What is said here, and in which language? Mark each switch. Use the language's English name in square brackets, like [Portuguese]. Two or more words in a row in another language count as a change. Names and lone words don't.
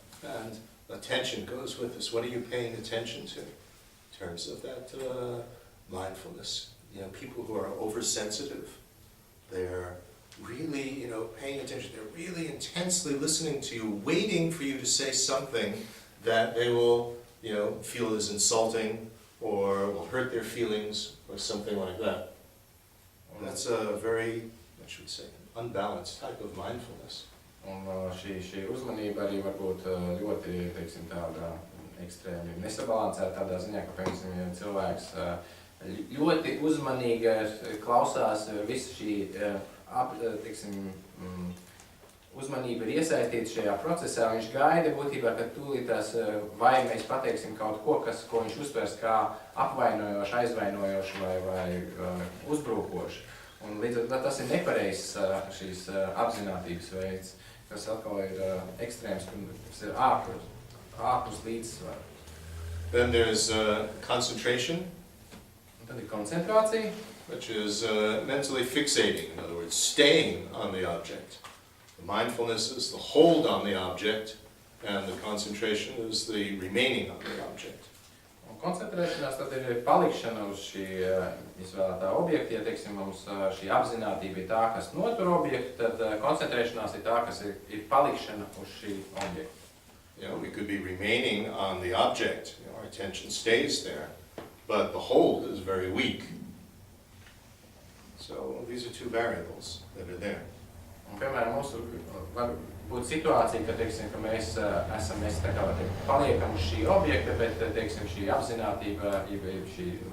[English] And attention goes with this. What are you paying attention to in terms of that mindfulness? People who are oversensitive, they're really, paying attention. They're really intensely listening to you, waiting for you to say something that they will, feel is insulting or will hurt their feelings or something like that. That's a very, what should we say, unbalanced type of mindfulness. [Latvian] Un šī uzmanība arī var būt ļoti, teiksim, tāda ekstrēmi nesabalansēta tādā ziņā, ka, piemēram, ja cilvēks ļoti uzmanīgi klausās visu šī, uzmanība ir iesaistīta šajā procesā, viņš gaida būtībā, ka tūlītās vai mēs pateiksim kaut ko, ko viņš uztvers kā apvainojoši, aizvainojoši vai uzbrukoši. Un līdz ar to tas ir nepareizs šīs apzinātības veids, kas atkal ir ekstrēms, kas ir ārpus līdzsvara. [English] Then there's concentration, [Latvian] Un tad ir koncentrācija, [English] which is mentally fixating, in other words, staying on the object. The mindfulness is the hold on the object, and the concentration is the remaining on the object. [Latvian] Un koncentrēšanās tad ir palikšana uz šī izvēlētā objekta. Ja, teiksim, mums šī apzinātība ir tā, kas notur objektu, tad koncentrēšanās ir tā, kas ir palikšana uz šī objekta. [English] You know, we could be remaining on the object, you know, our attention stays there, but the hold is very weak. So these are two variables that are there. [Latvian] Un, piemēram, mums var būt situācija, ka, teiksim, ka mēs tā kā paliekam uz šī objekta, bet, teiksim, šī apzinātība, šī